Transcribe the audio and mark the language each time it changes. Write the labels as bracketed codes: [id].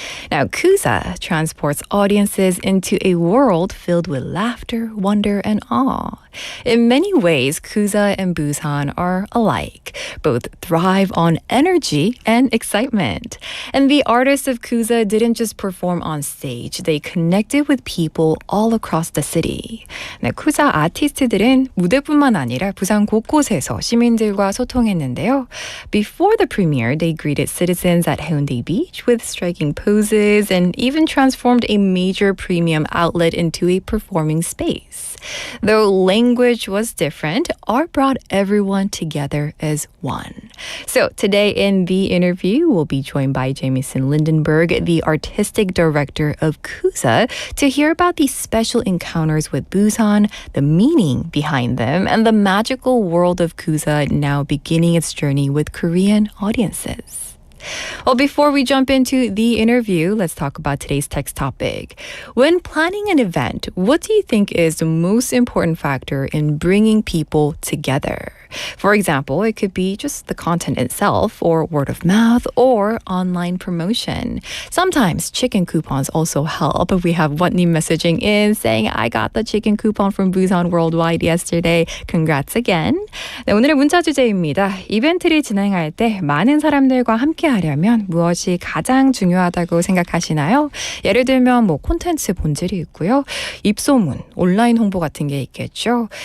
[en] Now, Kuja transports audiences into a world filled with laughter, wonder, and awe. In many ways, Kuja and Busan are alike. Both thrive on energy and excitement. And the artists of Kuja didn't just perform on stage. They connected with people all across the city. [ko] 네, 쿠자 아티스트들은 무대뿐만 아니라 부산 곳곳에서 시민들과 소통했는데요. [en] Before the premiere, they greeted citizens at 해운대 Beach with striking poses and even transformed a major premium outlet into a performing space. Though language was different, art brought everyone together as one. So today in the interview, we'll be joined by Jei미슨 린덴버그, the artistic director of Kuja, to hear about these special encounters with Busan, the meaning behind them, and the magical world of Kuja now beginning its journey with Korean audiences. Well, before we jump into the interview, let's talk about today's text topic. When planning an event, what do you think is the most important factor in bringing people together? For example, it could be just the content itself, or word of mouth, or online promotion. Sometimes chicken coupons also help. We have What님 messaging in saying, I got the chicken coupon from Busan Worldwide yesterday. Congrats again. [ko] 네, 오늘의 문자 주제입니다. 이벤트를 진행할 때 많은 사람들과 함께 하려면 무엇이 가장 중요하다고 생각하시나요? 예를 들면 콘텐츠 본질이 있고요. 입소문, 온라인 홍보 같은 게 있겠죠.